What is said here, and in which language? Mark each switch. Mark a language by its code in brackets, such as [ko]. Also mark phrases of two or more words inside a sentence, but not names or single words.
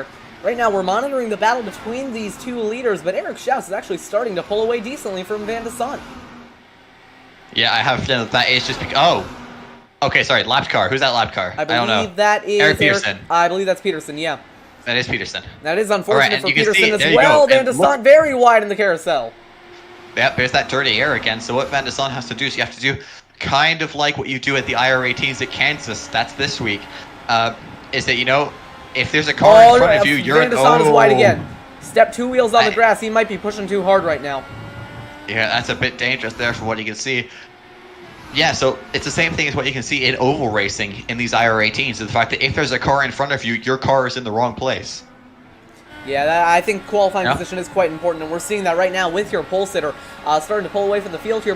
[en] Right now, we're monitoring the battle between these two leaders, but Eric Schaus is actually starting to pull away decently from Van de Sant. Yeah, I have a feeling that is just because... Oh. Okay, sorry, lap car. Who's that lap car? I don't know. believe that is Eric Peterson. I believe that's Peterson, yeah. That is Peterson. That is unfortunate for Peterson see, as well. Van de Sant very wide in the carousel. Yep, there's that dirty air again. So what Van de Sant has to do is you have to do kind of like what you do at the IR18s at Kansas. That's this week. Is that, if there's a car in front of you, you're... Van de Sant is wide again. Step 2 wheels on the grass. He might be pushing too hard right now. Yeah, that's a bit dangerous there for what you can see. Yeah, so it's the same thing as what you can see in oval racing in these IR18s. The fact that if there's a car in front of you, your car is in the wrong place. Yeah, I think qualifying position is quite important, and we're seeing that right now with your pole sitter starting to pull away from the field here.